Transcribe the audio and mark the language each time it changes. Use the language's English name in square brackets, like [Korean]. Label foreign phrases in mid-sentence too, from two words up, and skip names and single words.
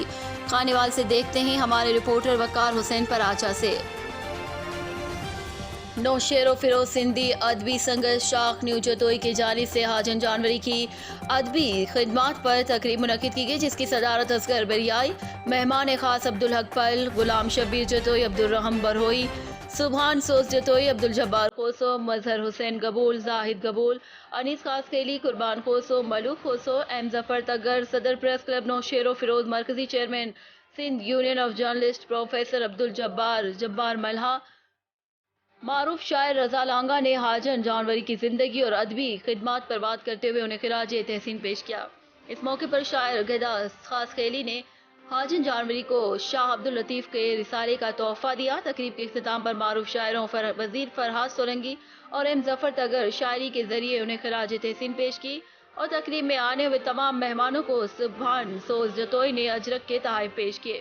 [Urdu] خانیوال سے دیکھتے ہیں ہمارے رپورٹر وقار حسین پراچہ سے. نوشہرو فیروز سندھی ادبی سنگھرش شاخ نیو جتوئی کی جانب سے حاجن جانوری کی ادبی خدمات پر تقریب منعقد کی گئی، جس کی صدارت असगर बरियाई, मेहमान खास अब्दुल हक पल, गुलाम शब्बीर जतोई, अब्दुल रहम बरहोई, सुबहान सोज जतोई, अब्दुल जब्बार खोसो, मजहर हुसैन गबूल, जाहिद गबूल, अनीस खास खेली, قربان کھوسو، ملوک کھوسو، ایم ظفر تگڑ، صدر پریس کلب نوشہرو فیروز، مرکزی چیئرمین سندھ یونین آف جرنلسٹ پروفیسر عبدالجبار ملاح, معروف شاعر رضا لانگا نے حاجن جانوری کی زندگی اور ادبی خدمات پر بات کرتے ہوئے انہیں خراج تحسین پیش کیا. اس موقع پر شاعر گدا خاص خیلی نے حاجن جانوری کو شاہ عبداللطیف کے رسالے کا تحفہ دیا. تقریب کے اختتام پر معروف شاعروں وزیر فرہاد سولنگی اور ایم ظفر تگڑ شاعری کے ذریعے انہیں خراج تحسین پیش کی اور تقریب میں آنے ہوئے تمام مہمانوں کو سبحان سوز جتوئی نے اجرک کے تحفے پیش کیے.